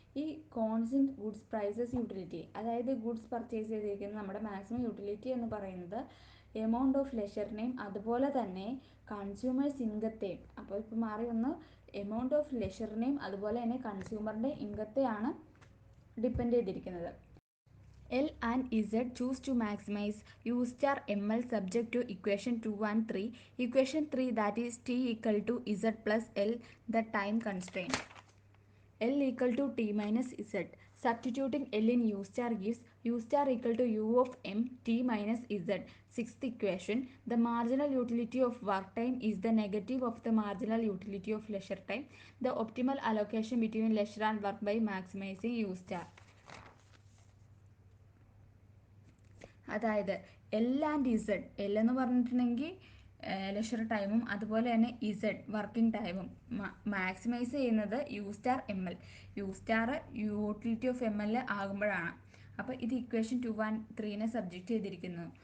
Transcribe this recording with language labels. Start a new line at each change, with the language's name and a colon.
Malayalam: ഈ constant goods prices utility, അതായത് goods purchase ചെയ്തിരിക്കുന്ന നമ്മുടെ മാക്സിമം യൂട്ടിലിറ്റി എന്ന് പറയുന്നത് എമൗണ്ട് ഓഫ് ലെഷറിനെയും അതുപോലെ തന്നെ കൺസ്യൂമേഴ്സ് ഇൻകത്തെയും, അപ്പോൾ ഇപ്പോൾ മാറി വന്ന് എമൗണ്ട് ഓഫ് ലെഷറിനെയും അതുപോലെ തന്നെ കൺസ്യൂമറിൻ്റെ ഇൻകത്തെയാണ് ഡിപ്പെൻഡ് ചെയ്തിരിക്കുന്നത്.
English: L and Z choose to maximize U star ML subject to equation 2 and 3. Equation 3, that is T equal to Z plus L, the time constraint. L equal to T minus Z. Substituting L in U star gives U star equal to U of M T minus Z. Sixth equation, the marginal utility of work time is the negative of the marginal utility of leisure time. The optimal allocation between leisure and work by maximizing U star.
Malayalam: അതായത് L and Z, L എന്ന് പറഞ്ഞിട്ടുണ്ടെങ്കിൽ leisure ടൈമും അതുപോലെ തന്നെ Z working ടൈമും maximise ചെയ്യുന്നത് U star M L. U star utility of M L ആകുമ്പോഴാണ്. അപ്പോൾ ഇത് ഇക്വേഷൻ 2 and 3 സബ്ജക്റ്റ് ചെയ്തിരിക്കുന്നു.